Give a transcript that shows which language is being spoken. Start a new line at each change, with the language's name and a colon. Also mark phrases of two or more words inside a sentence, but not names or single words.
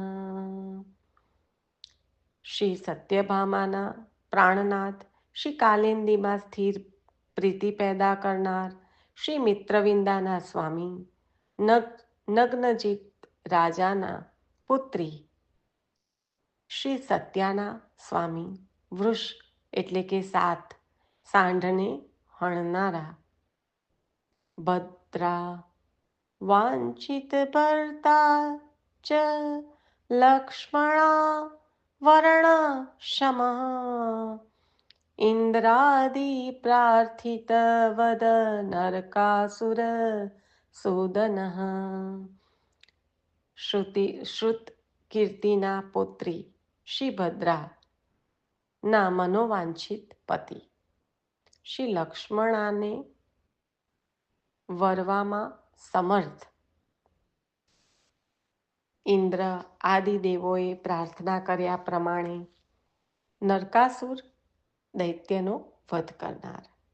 Gujarati: શ્રી સત્યભામાના પ્રાણનાથ, શ્રી કાલિંદીમાં સ્થિર પ્રીતિ પેદા કરનાર શ્રી મિત્રવિંદાના સ્વામી, નગ્નજીત રાજાના પુત્રી શ્રી સત્યાના સ્વામી, વૃષ એટલે કે 7 સાંઢને હણનારા, ભદ્રા
Sanskrit: વાંછિત ભર્તા ચ લક્ષ્મણા वर्ण शमः इंद्रादि प्रार्थित वद नरकासुर सूदनः.
Gujarati: શ્રુત કીર્તિના પુત્રી શ્રી ભદ્રા ના મનોવાંછિત પતિ શ્રી લક્ષ્મણાને વરવામાં સમર્થ ઇન્દ્ર આદિ દેવોએ પ્રાર્થના કર્યા પ્રમાણે નરકાસુર દૈત્યનો વધ કરનાર.